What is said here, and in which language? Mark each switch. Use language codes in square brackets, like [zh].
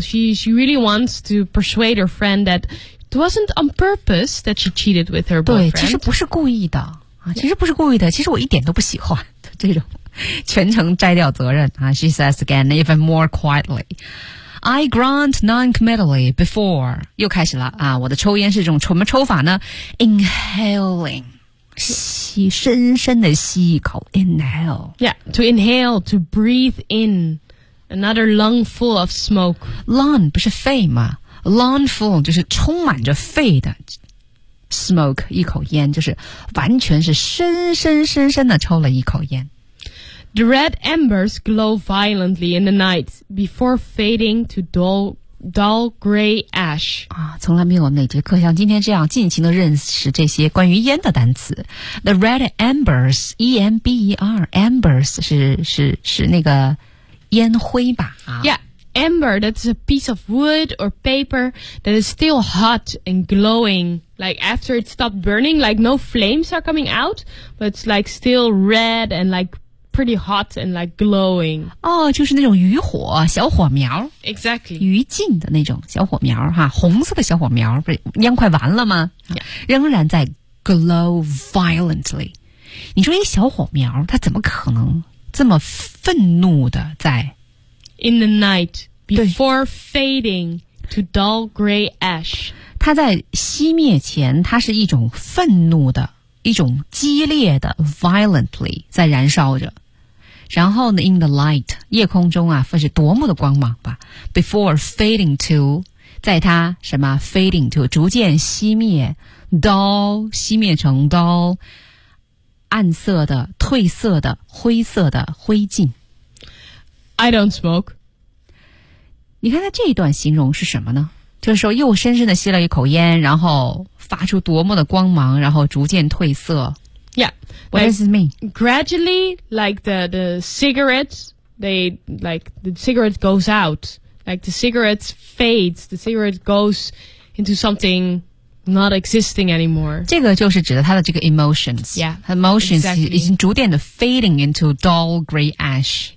[en] She really wants to persuade her friend that it wasn't on purpose that she cheated with her boyfriend. [zh] 对，其实不是故意的啊，其实不是故意的，其实我一点都不喜欢这种。全程摘掉责任、啊、 [en] She says again even more quietly I grunt non-committally before [zh] 又开始了、啊、我的抽烟是种什么抽法呢 Inhaling 吸深深的吸一口 Inhale [en] Yeah, to inhale, to breathe in Another lung full of smoke [zh] Lung 不是肺吗 Lung full 就是充满着肺的 Smoke 一口烟就是完全是深深的抽了一口烟 [en] The red embers glow violently in the night before fading to dull gray ash. [zh] 啊，从来没有哪节课像今天这样尽情的认识这些关于烟的单词。 [en] The red embers, [zh] E-M-B-E-R, embers 是那个烟灰吧？啊、 [en] yeah, ember, that's a piece of wood or paper that is still hot and glowing. Like after it stopped burning, like no flames are coming out, but it's like still red and like pretty hot and like glowing. [zh] 哦，就是那种余火，小火苗。 [en] Exactly. [zh] 余烬的那种小火苗哈，红色的小火苗，不是烟快完了吗？ [en] Yeah. [zh] 仍然在 [en] glow violently。 [zh] 你说一个小火苗，它怎么可能这么愤怒的在？ [en] In the night, before fading to dull gray ash. [zh] 它在熄灭前，它是一种愤怒的，一种激烈的 violently 在燃烧着。然后呢 [en] in the light, [zh] 夜空中啊，那是多么的光芒吧。 [en] Before fading to, [zh] 在它什么 fading to, 逐渐熄灭 dull, 熄灭成 dull, 暗色的、褪色的、灰色的、灰烬。 [en] I don't smoke. [zh] 你看他这一段形容是什么呢？就是说又深深地吸了一口烟，然后发出多么的光芒，然后逐渐褪色。 [en] Yeah. What like, does it mean? Gradually, like the cigarettes, they, like, the cigarette goes out. Like the cigarette fades, the cigarette goes into something not existing anymore. [zh] 这个就是指的他的这个 emotions. [en] Yeah. Emotions、exactly. [zh] 已经逐渐的 [en] fading into dull gray ash.